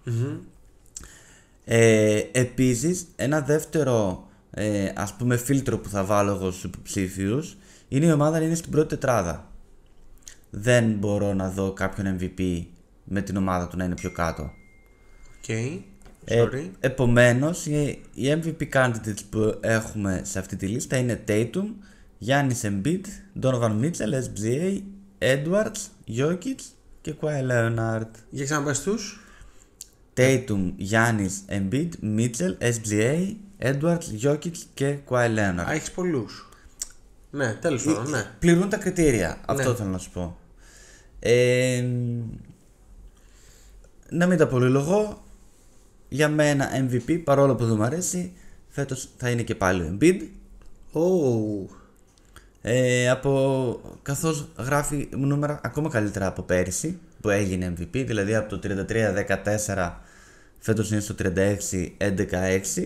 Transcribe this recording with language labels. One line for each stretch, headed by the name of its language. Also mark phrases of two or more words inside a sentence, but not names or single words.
Greek: Επίσης ένα δεύτερο ας πούμε φίλτρο που θα βάλω εγώ στους υποψήφιους είναι η ομάδα να είναι στην πρώτη τετράδα. Δεν μπορώ να δω κάποιον MVP με την ομάδα του να είναι πιο κάτω. Επομένως οι
English: MVP candidates
Greek: που έχουμε σε αυτή τη λίστα είναι Tatum, Giannis Embiid, Donovan Mitchell, SGA, Edwards, Jokic και Kawhi Leonard. Για ξαναπες τους. Tatum, Giannis, Embiid, Mitchell, SGA, Edwards, Jokic και Kawhi Leonard. Έχεις πολλούς. Ναι, τέλος πάντων, ναι. Πληρούν τα κριτήρια, αυτό θέλω να σου πω. Να μην τα πολυλογώ, για μένα MVP, παρόλο που δεν μου αρέσει, φέτος θα είναι και πάλι ο Embiid. Καθώς γράφει νούμερα ακόμα καλύτερα από πέρυσι που έγινε MVP, δηλαδή από το 33-14 φέτος είναι στο 36-11-6.